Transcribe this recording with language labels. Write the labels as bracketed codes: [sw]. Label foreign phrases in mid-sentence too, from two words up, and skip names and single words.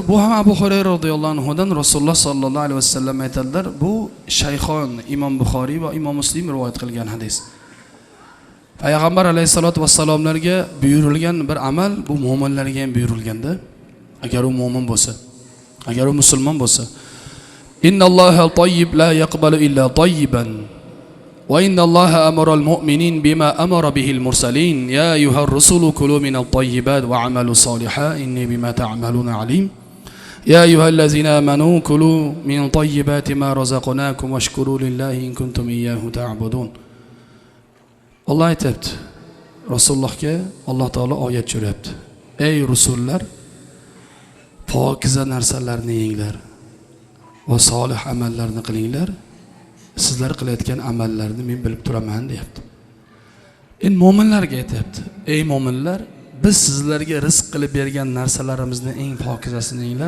[uz] Bu ham Abu Hurayra [ar] رضي الله عنهdan [uz] Rasululloh [ar] صلى الله عليه وسلم [uz] aytadilar. Bu Shayxon Imom Buxoriy va Imom Muslim rivoyat qilgan hadis. Payg'ambar [ar] عليه الصلاة والسلامlarga [uz] buyurilgan bir amal, bu mo'minlarga ham buyurilganda, agar u mo'min bo'lsa, agar u musulmon bo'lsa, [ar] إن الله طيب لا يقبل إلا طيبا. وإن الله أمر المؤمنين بما أمر به المرسلين يا أيها الرسل كلوا من الطيبات وعملوا صالحا إني بما تعملون عليم يا أيها الذين آمنوا كلوا من طيبات ما رزقناكم واشكروا لله إن كنتم إياه تعبدون. [uz] الله aytibdi, Rasulullohga Alloh taolo oyat jo'rayapti. Ey rusullar, pokiza narsalarni yenglar va solih amallarni qilinglar. Sizlar qilayotgan amallarni men bilib turaman deyapti. Endi mo'minlarga aytibdi. Ey mo'minlar, biz sizlarga rizq qilib bergan narsalarimizni eng pokizasini yenglar.